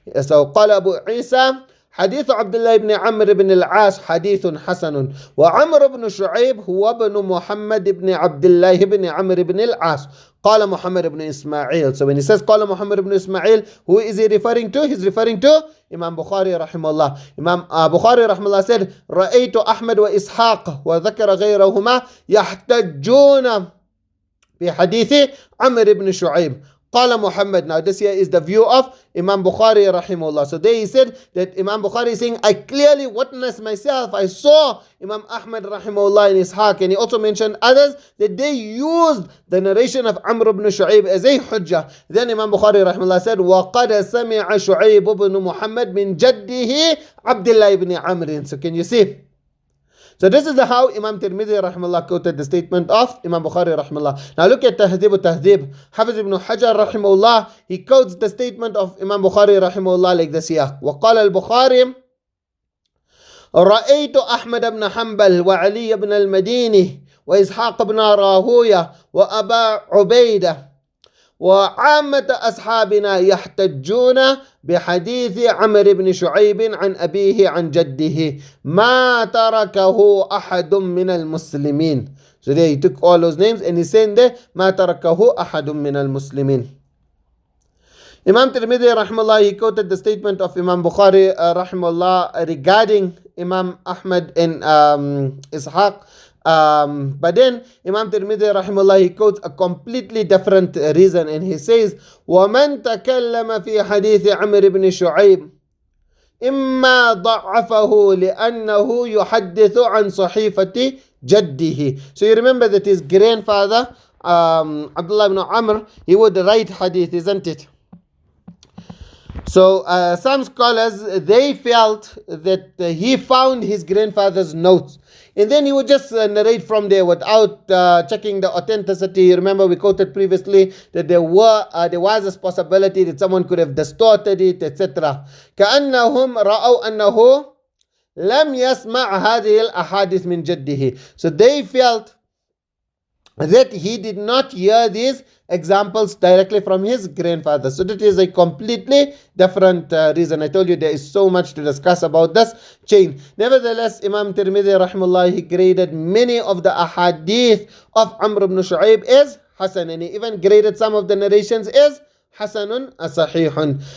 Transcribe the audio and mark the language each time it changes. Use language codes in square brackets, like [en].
[ar] So, قال أبو عيسى حديث عبد الله بن عمرو بن العاص حديث حسن وعمرو بن شعيب هو ابن محمد بن عبد الله بن عمرو بن العاص قال محمد بن إسماعيل. [en] So when he says [ar] قال محمد بن إسماعيل, [en] who is he referring to? He's referring to Imam Bukhari rahimahullah. Imam Bukhari rahimahullah said [ar] رأيت أحمد وإسحاق وذكر غيرهما يحتجون بحديث عمرو بن شعيب قال Muhammad. [en] Now this here is the view of Imam Bukhari rahimahullah. So there he said that Imam Bukhari is saying, I clearly witnessed myself, I saw Imam Ahmad rahimahullah in Ishaq, and he also mentioned others that they used the narration of Amr ibn Shu'ayb as a hujjah. Then Imam Bukhari rahimahullah said, [ar] وَقَدْ سَمِعَ شُعَيْبُ بْنُ مُحَمَّدٍ مِنْ جَدِّهِ عَبْدِ اللَّهِ ibn Amr. [en] So can you see? So this is how Imam Tirmidhi rahimahullah quoted the statement of Imam Bukhari rahimahullah. Now look at Tahdhib al-Tahdhib. Hafiz ibn Hajar rahimahullah, he quotes the statement of Imam Bukhari rahimahullah like this here. [ar] وقال البخاري رأيت أحمد بن حنبل وعلي بن المديني وإسحاق بن راهوية وأبا عبيدة وعامة أصحابنا يحتجون بحديث عمرو بن شعيب عن أبيه عن جده ما تركه أحد من المسلمين. [en] So there he took all those names and he said there [ar] ما تركه أحد من المسلمين. [en] Imam Tirmidhi rahimahullah, he quoted the statement of Imam Bukhari rahimahullah regarding Imam Ahmad and Ishaq. But then Imam Tirmidhi rahimahullah, he quotes a completely different reason, and he says [ar] وَمَنْ تَكَلَّمَ فِي حَدِيثِ عَمْرِ بْن شُعَيْبٍ إِمَّا ضَعَّفَهُ لِأَنَّهُ يُحَدِّثُ عَنْ صَحِيفَةِ جَدِّهِ. [en] So you remember that his grandfather Abdullah ibn Amr, he would write hadith, isn't it? So some scholars, they felt that he found his grandfather's notes, and then he would just narrate from there without checking the authenticity. You remember we quoted previously that there was a possibility that someone could have distorted it, etc. [ar] كأنهم رأوا أنه لم يسمع هذه الأحاديث من جده. [en] So they felt that he did not hear these examples directly from his grandfather. So that is a completely different reason. I told you there is so much to discuss about this chain. Nevertheless, Imam Tirmidhi rahimahullah, he graded many of the ahadith of Amr ibn Shu'ayb as Hasan, and he even graded some of the narrations as Hasanun Sahihun.